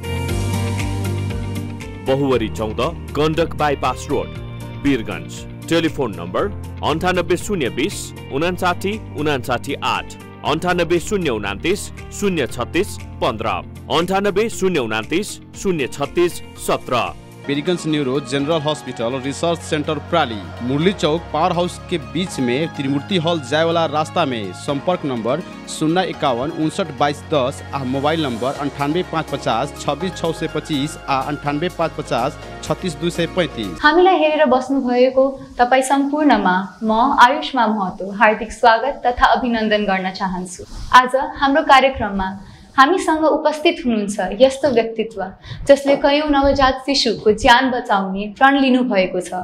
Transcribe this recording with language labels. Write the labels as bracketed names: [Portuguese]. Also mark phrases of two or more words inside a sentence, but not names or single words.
[Bhojpuri] बहुवरी 14 गण्डक बाइपास रोड वीरगंज. [English] telephone number [Bhojpuri] 9802 59 59 8 9809 036 15 9809 036 17. वीरगंज न्यूरो जनरल हॉस्पिटल रिसर्च सेंटर प्राली मुरली चौक पावर हाउस के बीच में त्रिमूर्ति हॉल जाए वाला रास्ता में. संपर्क नंबर 051 59 22 10 आ [English] mobile number [Bhojpuri] 98 550 26 625 आ 98 550 36 235. [Nepali] हामीलाई हेरेर बस्नु भएको तपाई सम्पूर्णमा म आयुष्मा महतो हार्दिक स्वागत तथा अभिनन्दन गर्न चाहन्छु. आज हाम्रो कार्यक्रममा हामीसँग उपस्थित हुनुहुन्छ यस्तो व्यक्तित्व जसले कयौं नवजात शिशुको ज्यान बचाउने प्रण लिनु भएको छ.